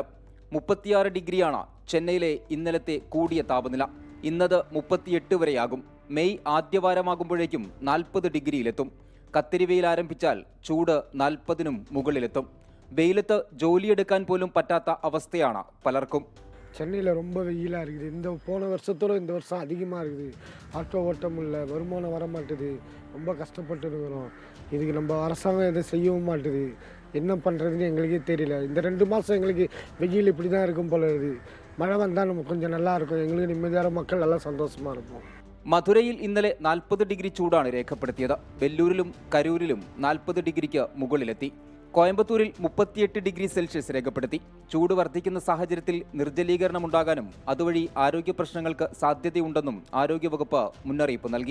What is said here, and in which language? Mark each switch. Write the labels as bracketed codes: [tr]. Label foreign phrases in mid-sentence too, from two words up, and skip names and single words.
[ml] 36 ഡിഗ്രിയാണ് ചെന്നൈയിലെ ഇന്നലത്തെ കൂടിയ താപനില. ഇന്നത് 38 വരെയാകും. മെയ് ആദ്യവാരമാകുമ്പോഴേക്കും 40 ഡിഗ്രിയിലെത്തും. കത്തിരിവെയിൽ ആരംഭിച്ചാൽ ചൂട് 40-നും മുകളിലെത്തും. வெயிலത്ത് ജോലിയെടുക്കാൻ പോലും പറ്റാത്ത അവസ്ഥയാണ് പലർക്കും. [ta] சென்னையில் ரொம்ப வெயிலாக இருக்குது. இந்த போன வருஷத்தோட இந்த வருஷம் அதிகமாக இருக்குது. ஆட்டோ ஓட்ட முடியல, வருமானம் வர மாட்டுது, ரொம்ப கஷ்டப்பட்டு இருக்கிறோம். இதுக்கு நம்ம அரசாங்கம் எதை செய்யவும் மாட்டுது. என்ன பண்ணுறதுன்னு எங்களுக்கே தெரியல. இந்த 2 மாதம் எங்களுக்கு வெயில் இப்படி தான் இருக்கும் போல இருக்குது. மழை வந்தால் நம்ம கொஞ்சம் நல்லா இருக்கும். எங்களுக்கு நிம்மதியான மக்கள் நல்லா சந்தோஷமாக இருப்போம். [ml] മധുരയിൽ ഇന്നലെ 40 ഡിഗ്രി ചൂടാണ് രേഖപ്പെടുത്തിയത്. വെല്ലൂരിലും കരൂരിലും 40 ഡിഗ്രിക്ക് മുകളിലെത്തി. കോയമ്പത്തൂരിൽ 38 ഡിഗ്രി സെൽഷ്യസ് രേഖപ്പെടുത്തി. ചൂട് വർദ്ധിക്കുന്ന സാഹചര്യത്തിൽ നിർജ്ജലീകരണം ഉണ്ടാകാനും അതുവഴി ആരോഗ്യ പ്രശ്നങ്ങൾക്ക് സാധ്യതയുണ്ടെന്നും ആരോഗ്യവകുപ്പ് മുന്നറിയിപ്പ് നൽകി.